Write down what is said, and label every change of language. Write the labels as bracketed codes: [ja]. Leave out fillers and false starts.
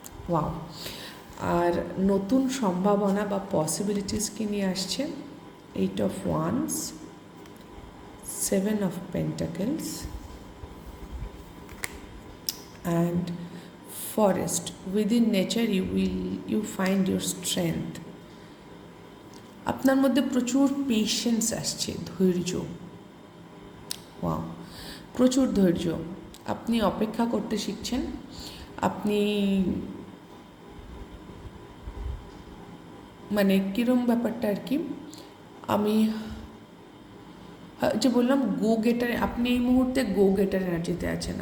[bn] Wow, আর নতুন সম্ভাবনা বা পসিবিলিটিসকে নিয়ে আসছে 8 of Wands, 7 of Pentacles and Forest. [en] Within nature you find your strength. [bn] আপনার মধ্যে প্রচুর পেশেন্স আসছে, ধৈর্য। ওয়াও, প্রচুর ধৈর্য। আপনি অপেক্ষা করতে শিখছেন। আপনি মানে কীরকম ব্যাপারটা আর কি, আমি যে বললাম গো গেটার, আপনি এই মুহূর্তে গো গেটার এনার্জিতে আছেন।